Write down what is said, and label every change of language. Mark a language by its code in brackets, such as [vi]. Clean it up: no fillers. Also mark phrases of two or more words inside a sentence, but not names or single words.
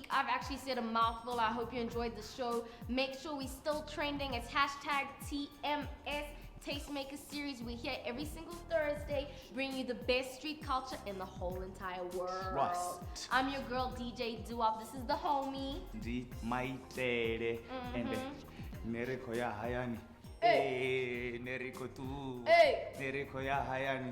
[en] I've actually said a mouthful. I hope you enjoyed the show. Make sure we're still trending. It's hashtag TMS Tastemakers Series. We're here every single Thursday, bringing you the best street culture in the whole entire world. Trust. I'm your girl, DJ Doo-Wop. This is the homie. Maitere and Neriko ya hayani. Hey. Neriko tu. Hey. Neriko ya hayani.